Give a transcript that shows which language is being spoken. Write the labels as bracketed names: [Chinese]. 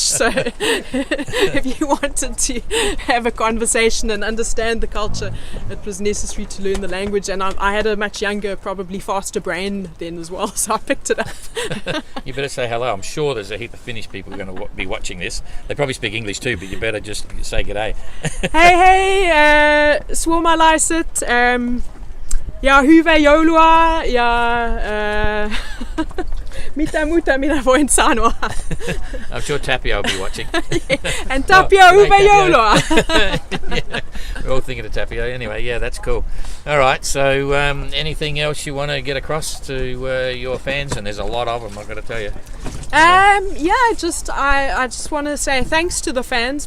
[English] So if you wanted to have a conversation and understand the culture, it was necessary to learn the language. And I had a much younger, probably faster brain then as well, so I picked it up. You better say hello. I'm sure there's a heap of Finnish people going to be watching this. They probably speak English too, but you better just say g'day. [Finnish] Hey, suomalaiset. Ja hyvää joulua ja mitä muuta minä voin sanoa. [English] I'm sure Tapio will be watching. And Tapio, hyvää joulua. Yeah, we're all thinking of Tapio. Anyway, yeah, that's cool. All right, so anything else you want to get across to your fans? And there's a lot of them, I've got to tell you. Yeah, I just want to say thanks to the fans.